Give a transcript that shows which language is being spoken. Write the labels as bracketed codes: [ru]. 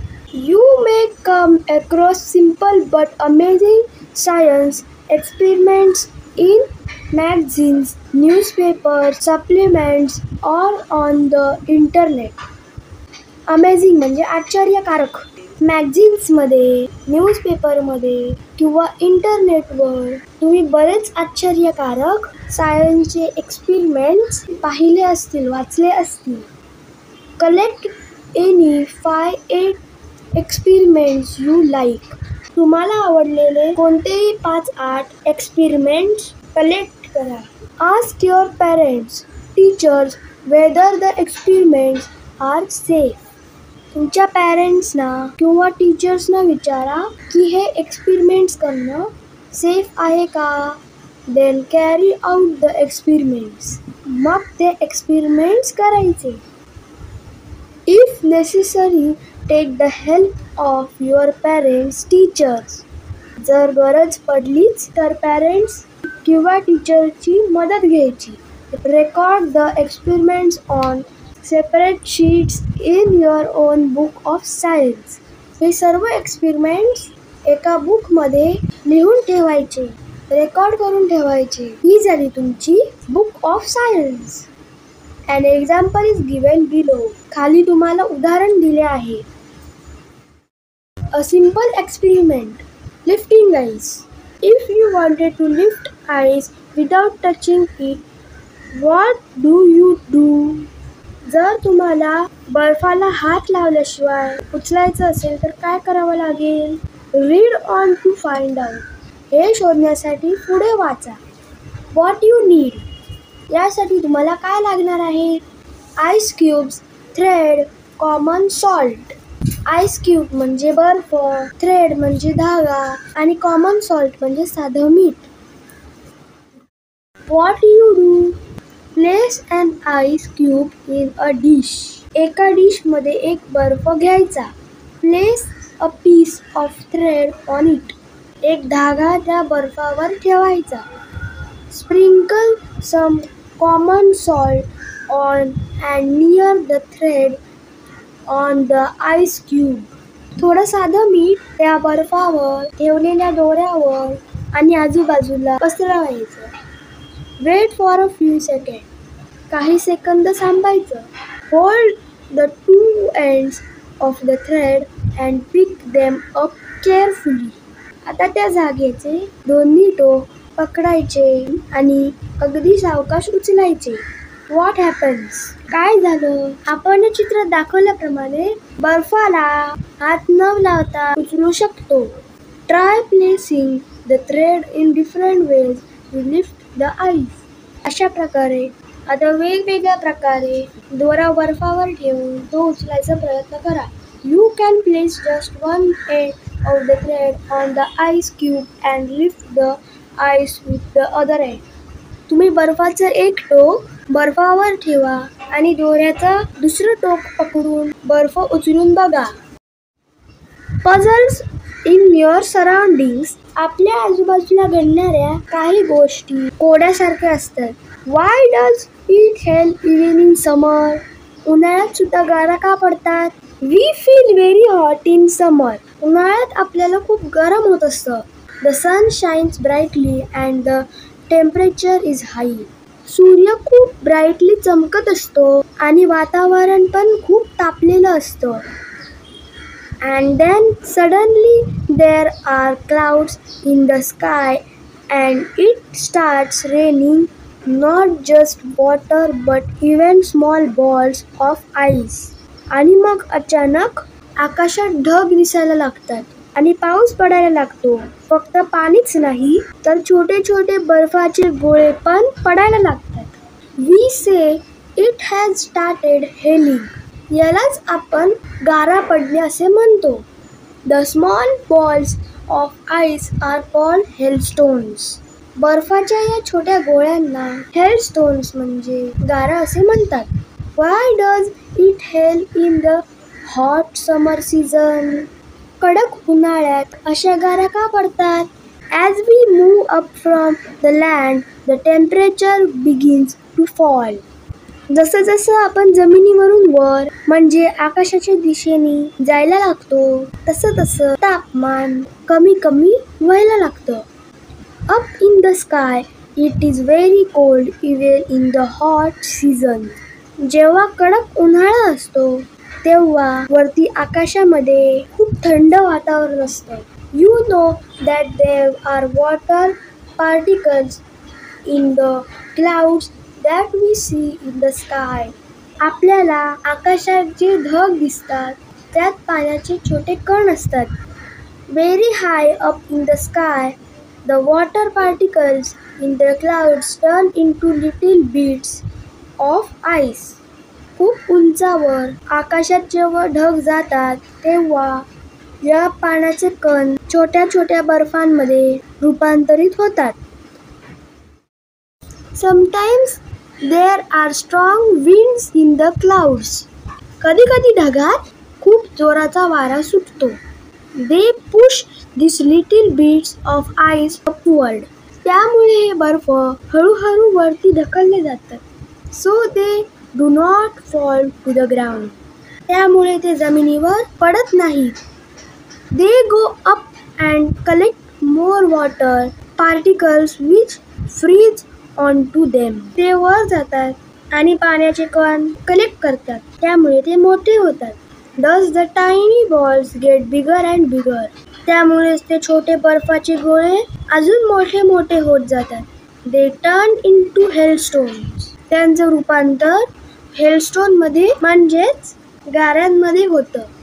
[en] You may come across simple but amazing science experiments in magazines, newspapers, supplements, or on the internet. [mr] Amazing म्हणजे आश्चर्यकारक. मॅगझिन्समध्ये, न्यूजपेपरमध्ये किंवा इंटरनेटवर तुम्ही बरेच आश्चर्यकारक सायन्सचे एक्सपेरिमेंट्स पाहिले असतील, वाचले असतील. [en] Collect any 5-8 experiments you like. [mr] तुम्हाला आवडलेले कोणतेही 5-8 एक्सपेरिमेंट्स कलेक्ट करा. [en] Ask your parents, teachers whether the experiments are safe. [mr] तुमच्या पॅरेंट्सना किंवा टीचर्सना विचारा की हे एक्सपेरिमेंट्स करणं सेफ आहे का. [en] Then carry out the experiments. [mr] मग ते एक्सपेरिमेंट्स करायचे. [en] If necessary take the help of your parents, teachers. [mr] जर गरज पडलीच तर पेरेंट्स किंवा टीचरची मदत घ्यायची. [en] Record the experiments on separate sheets in your own book of science. [mr] हे सर्व एक्सपेरिमेंट्स एका बुकमध्ये लिहून ठेवायचे, रेकॉर्ड करून ठेवायचे. ही झाली तुमची book of science. [en] An example is given below. [mr] खाली तुम्हाला उदाहरण दिले आहे. [en] A simple experiment. Lifting ice. If you wanted to lift ice without touching it, what do you do? [mr] जर तुम्हाला बर्फाला हात लावल्याशिवाय उचलायचं असेल तर काय करावं लागेल? [en] Read on to find out. [mr] हे शोधण्यासाठी पुढे वाचा. [en] What you need. [mr] यासाठी तुम्हाला काय लागणार आहे? [en] Ice cubes, thread, common salt. [mr] Ice cube म्हणजे बर्फ, थ्रेड म्हणजे धागा आणि कॉमन सॉल्ट म्हणजे साधं मीठ. [en] What you do. Place an ice cube in a dish. [mr] एका डिशमध्ये एक बर्फ घ्यायचा. [en] Place a piece of thread on it. [mr] एक धागा त्या बर्फावर ठेवायचा. [en] Sprinkle some common salt on and near the thread on the ice cube. [mr] थोडं साधं मीठ त्या बर्फावर ठेवलेल्या दोऱ्यावर आणि आजूबाजूला पसरवायचं. [en] Wait for a few seconds. [mr] काही सेकंद थांबायचं. [en] Hold the two ends of the thread and pick them up carefully. [mr] आता त्या धाग्याचे दोन्ही टोक पकडायचे आणि अगदी सावकाश उचलायचे. [en] What happens. [mr] काय झालं? आपण चित्रात दाखवल्याप्रमाणे बर्फाला हात न लावता उचलू शकतो. [en] Try placing the thread in different ways to lift the ice. [mr] अशा प्रकारे आता वेगवेगळ्या प्रकारे दोरा बर्फावर ठेवून तो उचलायचा प्रयत्न करा. [en] You can place just one end of the thread on the ice cube and lift the ice with the other end. [mr] तुम्ही बर्फाचं एक टोक बर्फावर ठेवा आणि दोऱ्याचं दुसरं टोक पकडून बर्फ उचलून बघा. [en] Puzzles in your surroundings. [mr] आपल्या आजूबाजूला घडणाऱ्या काही गोष्टी कोड्यासारख्या असतात. [en] Why does it help even in summer. [mr] उन्हाळ्यात सुद्धा गारा का पडतात? [en] We feel very hot in summer. [mr] उन्हाळ्यात आपल्याला खूप गरम होत असतं. [en] The sun shines brightly and the temperature is high. [mr] सूर्य खूप ब्राईटली चमकत असतो आणि वातावरण पण खूप तापलेलं असतं. [en] And then suddenly there are clouds in the sky and it starts raining not just water but even small balls of ice. [mr] आणि मग अचानक आकाशात ढग दिसायला लागतात आणि पाऊस पडायला लागतो. फक्त पाणीच नाही तर छोटे छोटे बर्फाचे गोळे पण पडायला लागतात. [en] We say it has started hailing. [mr] यालाच आपण गारा पडणे असे म्हणतो. [en] The small balls of ice are called hailstones. [mr] बर्फाच्या या छोट्या गोळ्यांना हेलस्टोन्स म्हणजे गारा असे म्हणतात. [en] Why does it help in the hot summer season? [mr] कडक उन्हाळ्यात अशा गारा का पडतात? [en] As we move up from the land, the temperature begins to fall. [mr] जसं जसं आपण जमिनीवरून वर म्हणजे आकाशाच्या दिशेने जायला लागतो तसं तसं तापमान कमी कमी व्हायला लागतं. [en] Up in the sky, it is very cold even in the hot season. [mr] जेव्हा कडक उन्हाळा असतो तेव्हा वरती आकाशामध्ये खूप थंड वातावरण असतं. [en] You know that there are water particles in the clouds that we see in the sky. [mr] आपल्याला आकाशात जे ढग दिसतात त्यात पाण्याचे छोटे कण असतात. [en] Very high up in the sky, the water particles in the clouds turn into little bits of ice. [mr] खूप उंचावर आकाशात जेव्हा ढग जातात तेव्हा या पाण्याचे कण छोट्या छोट्या बर्फांमध्ये रूपांतरित होतात. [en] Sometimes there are strong winds in the clouds. [mr] कधी कधी ढगात खूप जोराचा वारा सुटतो. [en] They push these little bits of ice upward. [mr] त्यामुळे हे बर्फ हळूहळू वरती ढकलले जातात. [en] So they do not fall to the ground. [mr] त्यामुळे ते जमिनीवर पडत नाहीत. [en] They go up and collect more water particles which freeze onto them. [mr] ते वर जातात आणि पाण्याचे कण कलेक्ट करतात. त्यामुळे ते मोठे होतात. [en] Thus the tiny balls get bigger and bigger. [mr] त्यामुळे ते छोटे बर्फाचे गोळे अजून मोठे मोठे होत जातात. [en] They turn into hailstones. [mr] त्यांचं रूपांतर हेलस्टोन मध्ये म्हणजेच गाऱ्यांमध्ये होतं.